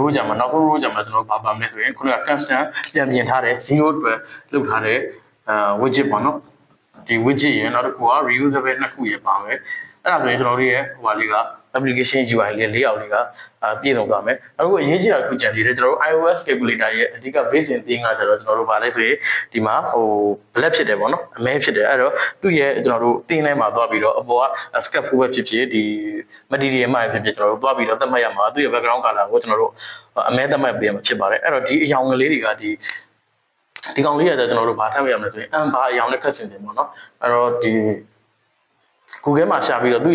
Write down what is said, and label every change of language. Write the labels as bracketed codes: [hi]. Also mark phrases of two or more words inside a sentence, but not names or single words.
[my] ကြမှာနောက်ဆုံး row ကြမှာကျွန်တော်တို့ဘာပါမလဲဆိုရင်ခုနက constant ပြန်ပြင်ထားတဲ့0အတွက်လုပ်ထားတဲ့widget ပေါ့နော်ဒီ widget ရနောက်တစ်ခုက reusable နှစ်ခုရပါမယ်အဲ့ဒါဆိုရင်ကျွန်တော်တို့ရဲ့ဟိုပါလေးက [en] application UI [my] လေး၄အောင်လေးကပြည့်စုံသွားမယ်နောက်တစ်ခုအရေးကြီးတာတစ်ခုကြံသေးတယ်ကျွန်တော်တို့ [en] iOS calculator [my] ရဲ့အဓိက [en] base in [my] theme ကကျတော့ကျွန်တော်တို့ဗာလဲဆိုရင်ဒီမှာဟို black ဖြစ်တယ်ပေါ့နော်အမဲဖြစ်တယ်အဲ့တော့သူ့ရဲ့ကျွန်တော်တို့ theme ထဲမှာသွားပြီးတော့အပေါ်က scaffold ဖြစ်ဖြစ်ဒီ material မှာဖြစ်ဖြစ်ကျွန်တော်တို့သွားပြီးတော့သတ်မှတ်ရမှာသူ့ရဲ့ [en] background color [my] ကိုကျွန်တော်တို့ အမဲသတ်မှတ်ပေးရမှာဖြစ်ပါတယ်အဲ့တော့ဒီအရောင်ကလေးတွေကဒီကောင်လေးရတဲ့ကျွန်တော်တို့ဘာထပ်ရမလဲဆိုရင်ဘာအရောင်နဲ့ခက်စင်တယ်ပေါ့နော်အဲ့တော့ဒီ Google မှာရှာပြီးတော့သူ့